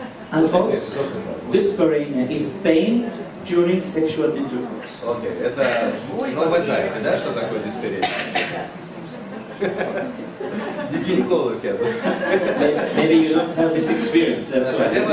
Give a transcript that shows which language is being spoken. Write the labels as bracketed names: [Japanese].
[English] And also, dyspareunia is pain during sexual intercourse. [Russian] Окей, это… Ну, вы знаете, да, что такое дисперия? Не гинеколог, я думаю. [English] Maybe you don't have this experience, that's why.